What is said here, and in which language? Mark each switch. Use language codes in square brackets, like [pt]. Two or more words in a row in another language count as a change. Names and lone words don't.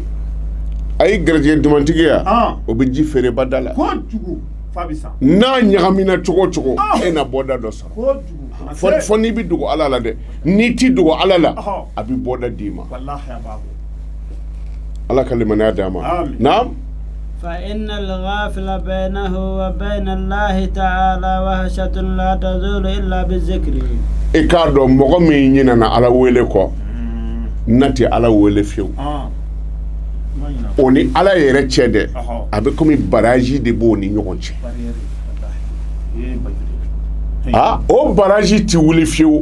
[bm] a ye garijɛgɛ dumantigiya o bɛ ji feereba da la kojugu fa bɛ san n'a ɲagamina cogo o cogo e na bɔda dɔ sɔrɔ kojugu fɔ n'i bɛ dogo ala la dɛ n'i ti dogo ala la Ɔhɔ. a bɛ bɔda d'i ma wallahi a b'a bɔ ala ka limaniya d'a ma Amin. naam [ar] فإن الغافل بينه وبين الله تعالى وهشة لا تزول إلا بالذكر [bm] i k'a dɔn mɔgɔ min ɲinana ala wele kɔ na tɛ ala wele fiyewu ma ɲina o ni ala yɛrɛ cɛ dɛ Ɔhɔ. a bɛ komi baraji de b'o ni ɲɔgɔn cɛ barrière wallahi baasi de o baraji ti wuli fiyewu